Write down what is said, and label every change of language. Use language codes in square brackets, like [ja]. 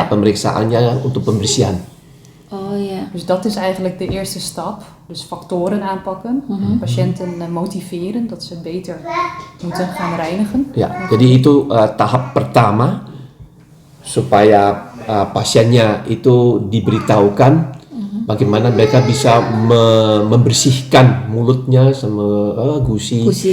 [id] Ya, pemeriksaannya untuk pembersihan. Oh ya. [nl] Dus dat is eigenlijk de eerste stap. Dus factoren aanpakken, patiënten motiveren dat ze beter moeten gaan reinigen. [id] Ya, jadi itu tahap pertama supaya pasiennya itu diberitahukan bagaimana mereka bisa membersihkan mulutnya sama gusi.